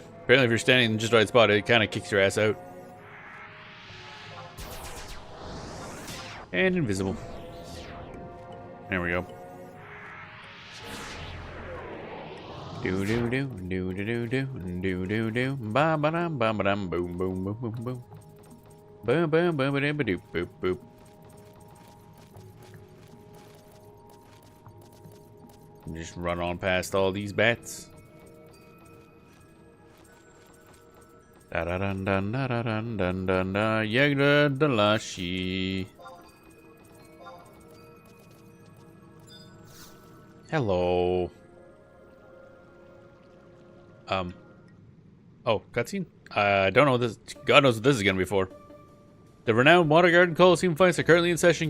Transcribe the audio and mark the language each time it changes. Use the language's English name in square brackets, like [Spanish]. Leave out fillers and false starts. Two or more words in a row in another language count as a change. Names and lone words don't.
[English] Apparently if you're standing in just the right spot, it kind of kicks your ass out. And invisible. There we go. Do do do do do do do do do ba ba dum ba ba dum boom boom boom boom boom boom boom boom ba dum boop boop boop. Just run on past all these bats. Da da dun dun da da dun dun dun da Yegda Dalashi. Hello. Oh, cutscene? I don't know what this. God knows what this is gonna be for. The renowned Water Garden Coliseum fights are currently in session.